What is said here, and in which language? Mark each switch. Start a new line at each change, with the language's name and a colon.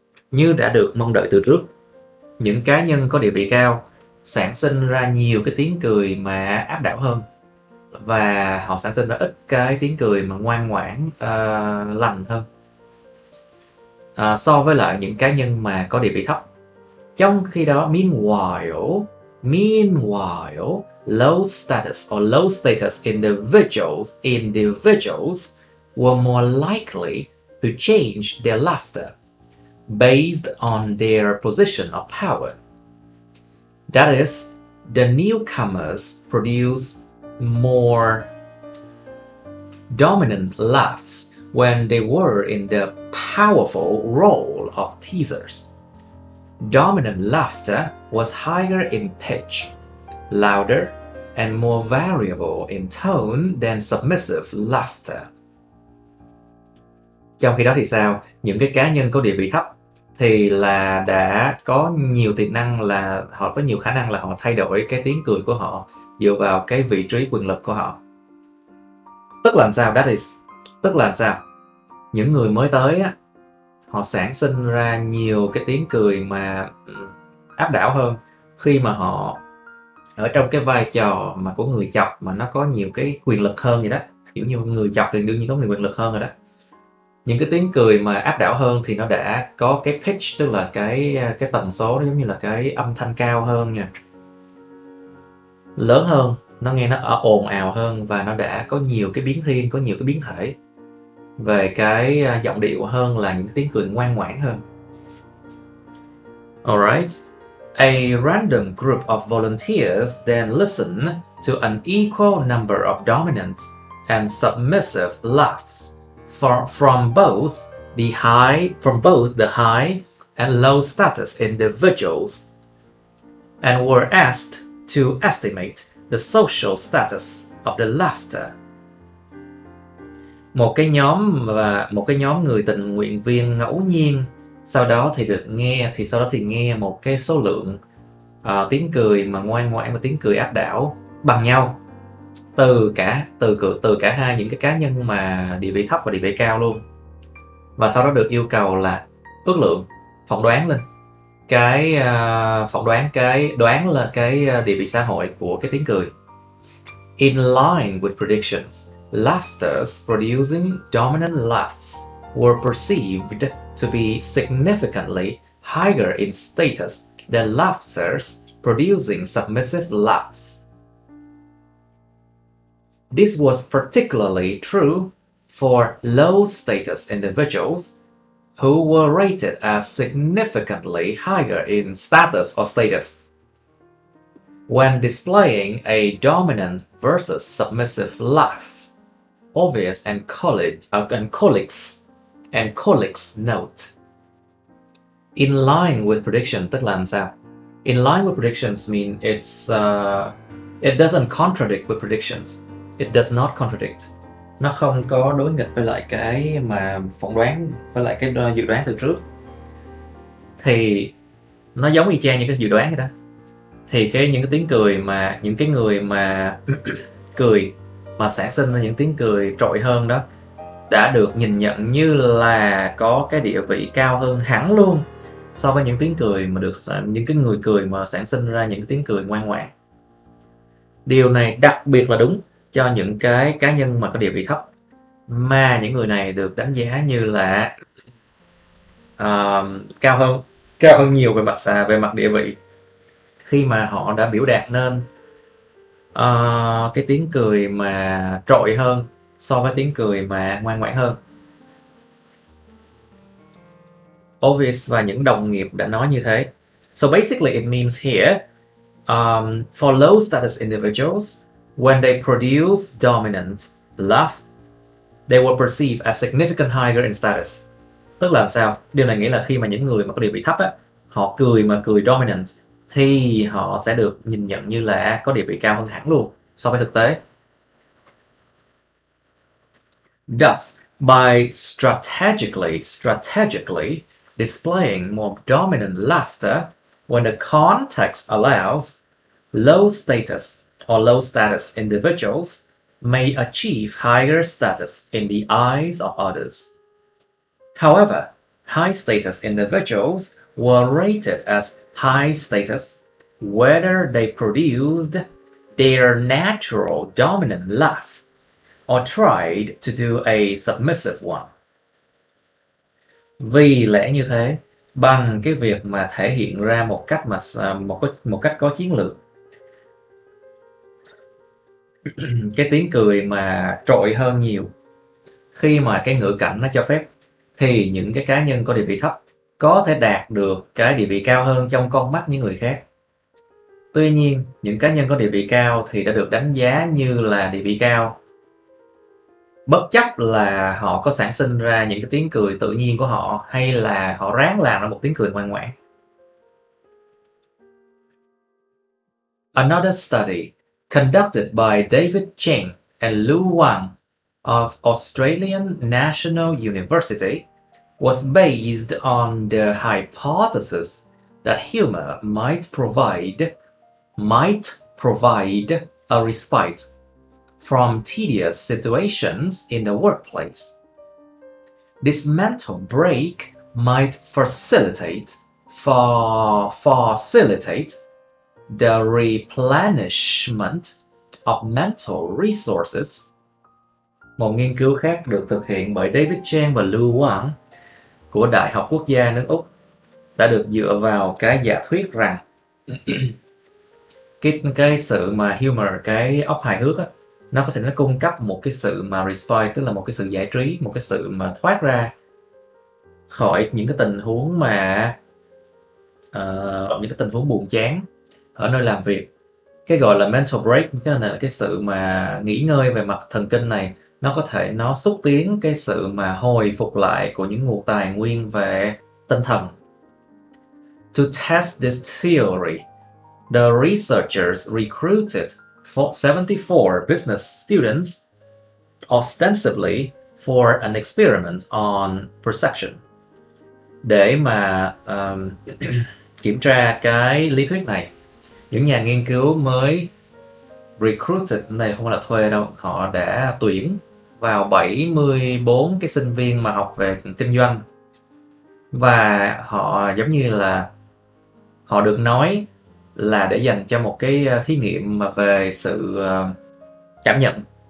Vietnamese: Như đã được mong đợi từ trước, những cá nhân có địa vị cao sản sinh ra nhiều cái tiếng cười mà áp đảo hơn, và họ sản sinh ra ít cái tiếng cười mà ngoan ngoãn, lành hơn so với lại những cá nhân mà có địa vị thấp. Trong khi đó,
English: meanwhile, low status individuals were more likely to change their laughter based on their position of power. That is, the newcomers produce more dominant laughs when they were in the powerful role of teasers. Dominant laughter was higher in pitch, louder, and more variable in tone than submissive laughter.
Vietnamese: Trong khi đó thì sao? Những cái cá nhân có địa vị thấp thì là đã có nhiều tiềm năng, là họ có nhiều khả năng là họ thay đổi cái tiếng cười của họ dựa vào cái vị trí quyền lực của họ. Tức là sao? Tức là sao? Những người mới tới á, họ sản sinh ra nhiều cái tiếng cười mà áp đảo hơn khi mà họ ở trong cái vai trò mà của người chọc, mà nó có nhiều cái quyền lực hơn vậy đó. Kiểu như người chọc thì đương nhiên có nhiều quyền lực hơn rồi đó. Những cái tiếng cười mà áp đảo hơn thì nó đã có cái pitch, tức là cái tần số, nó giống như là cái âm thanh cao hơn nha, lớn hơn, nó nghe nó ồn ào hơn, và nó đã có nhiều cái biến thiên, có nhiều cái biến thể về cái giọng điệu hơn là những cái tiếng cười ngoan ngoãn hơn.
English: Alright, a random group of volunteers then listened to an equal number of dominant and submissive laughs from both the high and low status individuals, and were asked to estimate the social status of the laughter.
Vietnamese: Một cái nhóm người tình nguyện viên ngẫu nhiên sau đó thì nghe một cái số lượng tiếng cười mà ngoan ngoãn và tiếng cười áp đảo bằng nhau từ cả hai những cái cá nhân mà địa vị thấp và địa vị cao luôn, và sau đó được yêu cầu là phỏng đoán lên cái địa vị xã hội của cái tiếng cười.
English: In line with predictions, laughters producing dominant laughs were perceived to be significantly higher in status than laughters producing submissive laughs. This was particularly true for low-status individuals who were rated as significantly higher in status. when displaying a dominant versus submissive laugh, obvious and colleagues note. In line with prediction
Vietnamese: tức là làm sao?
English: In line with predictions mean it doesn't contradict with predictions. It does not contradict.
Vietnamese: Nó không có đối nghịch với lại cái mà phỏng đoán, với lại cái dự đoán từ trước. Thì nó giống y chang như cái dự đoán vậy đó. Thì những cái tiếng cười mà những cái người mà cười mà sản sinh ra những tiếng cười trội hơn đó đã được nhìn nhận như là có cái địa vị cao hơn hẳn luôn so với những tiếng cười mà những cái người cười mà sản sinh ra những tiếng cười ngoan ngoãn. Điều này đặc biệt là đúng cho những cái cá nhân mà có địa vị thấp, mà những người này được đánh giá như là cao hơn nhiều về mặt địa vị, khi mà họ đã biểu đạt nên cái tiếng cười mà trội hơn so với tiếng cười mà ngoan ngoãn hơn. Obvious và những đồng nghiệp đã nói như thế.
English: So basically it means here, for low status individuals, when they produce dominant laugh, they were perceived as significant higher in status.
Vietnamese: Tức là làm sao? Điều này nghĩa là khi mà những người mà có địa vị thấp á, họ cười mà cười dominant thì họ sẽ được nhìn nhận như là có địa vị cao hơn hẳn luôn so với thực tế.
English: Thus, by strategically displaying more dominant laughter when the context allows, low status individuals may achieve higher status in the eyes of others. However, high status individuals were rated as high status whether they produced their natural dominant laugh or tried to do a submissive one.
Vietnamese: Vì lẽ như thế, bằng cái việc mà thể hiện ra một cách có chiến lược, cái tiếng cười mà trội hơn nhiều khi mà cái ngữ cảnh nó cho phép, thì những cái cá nhân có địa vị thấp có thể đạt được cái địa vị cao hơn trong con mắt những người khác. Tuy nhiên, những cá nhân có địa vị cao thì đã được đánh giá như là địa vị cao, bất chấp là họ có sản sinh ra những cái tiếng cười tự nhiên của họ hay là họ ráng làm ra một tiếng cười ngoan ngoãn.
English: Another study conducted by David Cheng and Lu Wang of Australian National University was based on the hypothesis that humor might provide a respite from tedious situations in the workplace. This mental break might facilitate the replenishment of mental resources.
Vietnamese: Một nghiên cứu khác được thực hiện bởi David Chang và Lu Wang của Đại học Quốc gia nước Úc đã được dựa vào cái giả thuyết rằng cái sự mà humor, cái óc hài hước á, nó có thể nó cung cấp một cái sự mà respite, tức là một cái sự giải trí, một cái sự mà thoát ra khỏi những cái tình huống mà những cái tình huống buồn chán ở nơi làm việc. Cái gọi là
English: mental break,
Vietnamese: cái này là cái sự mà nghỉ ngơi về mặt thần kinh này, nó xúc tiến cái sự mà hồi phục lại của những nguồn tài nguyên về tinh thần.
English: To test this theory, the researchers recruited 74 business students ostensibly for an experiment on perception.
Vietnamese: Để mà kiểm tra cái lý thuyết này, những nhà nghiên cứu mới recruited, này không phải là thuê đâu, họ đã tuyển vào 74 cái sinh viên mà học về kinh doanh, và họ giống như là họ được nói là để dành cho một cái thí nghiệm mà về sự cảm nhận.